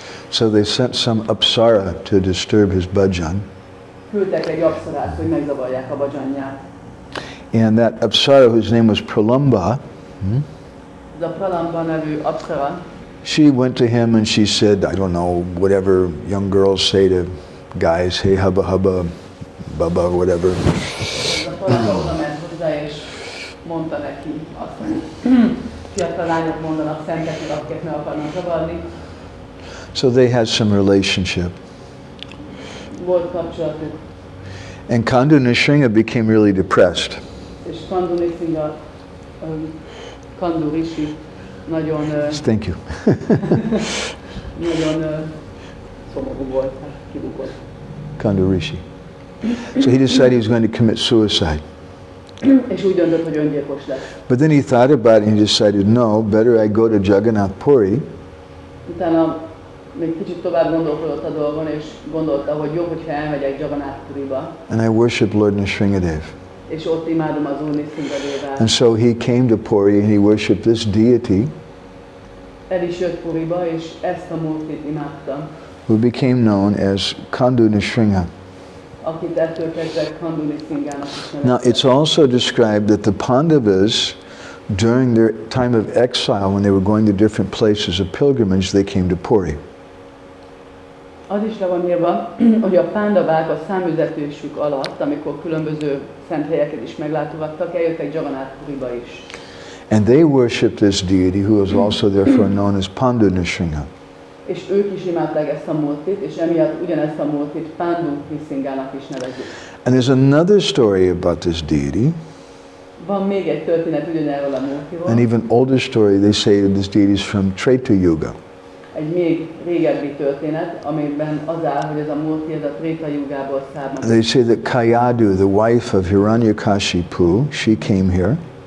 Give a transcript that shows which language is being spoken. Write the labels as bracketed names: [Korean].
[English] So they sent some apsara to disturb his bhajan. [Hungarian] Küldtek egy apszarát, hogy megzavarják a bhajanját. [English] And that apsara, whose name was Pralamba, [Hungarian] Ez a Pralamba nevű apszara, [English] she went to him and she said, I don't know, whatever young girls say to guys, hey hubba hubba, bubba, whatever. [Hungarian] ez a Pralamba oda ment hozzá, és mondta neki azt, hogy fiatal lányok mondanak szenteknek, akiket meg akarnak zavarni. [English] So they had some relationship. [Hungarian] Volt kapcsolatuk, [English] And Kandu Nrsimha became really depressed. [Hungarian] és Kandu Nrsimha, Kandu Rishi nagyon, [English] Thank you. [Hungarian] nagyon szomorú volt, kibukott. [English] Kandu Rishi. So he decided he was going to commit suicide. [Hungarian] És úgy döntött, hogy öngyilkos lesz. [English] But then he thought about it and he decided, no, better I go to Jagannath Puri [Hungarian] Utána még kicsit tovább gondolkodott a dolgon, és gondolta, hogy jobb, hogyha elmegyek Jagannath Puriba, [English] and I worship Lord Nrsimhadev. [Hungarian] és ott imádom az Úr Nrsimhadevát. [English] And so he came to Puri and he worshipped this deity [Hungarian] El is jött Puriba, és ezt a múrtit imádta, [English] who became known as Kandu Nrsimha. [Hungarian] akit ettől kezdve Kandu Nrsimhának is [English] Now [Hungarian] neveztek. [English] it's also described that the Pandavas, during their time of exile, when they were going to different places of pilgrimage, they came to Puri. [Hungarian] Az is le van írva, hogy a pándavák a számüzetésük alatt, amikor különböző szent helyeket is meglátogattak, eljöttek Jagannath Puriba is. [English] And they worshipped this deity who was also therefore known as Pandu Nrsimha. [Hungarian] És ők is imádták ezt a múrtit, és emiatt ugyanezt a múrtit Pandu Nrsimhának is nevezik. [English] And there's another story about this deity, [Hungarian] Van még egy történet ugyanerről a múrtiról, [English] an even older story. They say that this deity is from Treta Yuga. [Hungarian] egy még régebbi történet, amiben az áll, hogy ez a múrti, ez a Tréta Yugából származik. [English] They say that Kayadu, the wife of Hiranyakashipu, she came here.